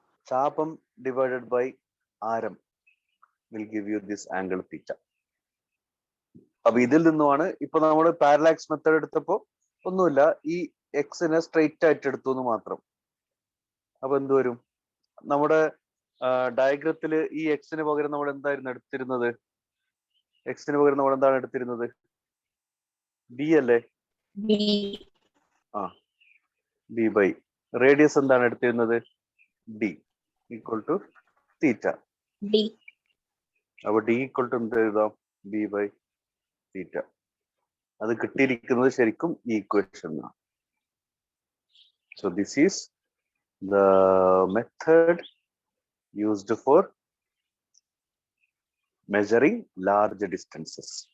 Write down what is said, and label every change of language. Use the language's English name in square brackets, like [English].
[English] ചാപം divided by ആരം will give you this angle theta. [Malayalam] അപ്പൊ ഇതിൽ നിന്നുമാണ് ഇപ്പൊ നമ്മൾ പാരലാക്സ് മെത്തേഡ് എടുത്തപ്പോ ഒന്നുമില്ല, ഈ എക്സിനെ സ്ട്രെയിറ്റ് ആയിട്ട് എടുത്തു എന്ന് മാത്രം. അപ്പൊ എന്ത് വരും? നമ്മുടെ ഡയഗ്രത്തില് ഈ എക്സിന് പകരം നമ്മൾ എന്തായിരുന്നു എടുത്തിരുന്നത്? എക്സിന് പകരം നമ്മൾ എന്താണ് എടുത്തിരുന്നത്? ബി അല്ലേ? ബി ബൈ റേഡിയസ് എന്താണ് എടുത്തിരുന്നത്? ഡി ഈക്വൽ ടു തീറ്റ. അപ്പൊ ഡി ഈക്വൽ ടു എന്ത് എഴുതാം? B by theta. അത് കിട്ടിയിരിക്കുന്നത് ശരിക്കും ഈ ഇക്വേഷൻ ആണ്. [English] So this is the method used for measuring large distances.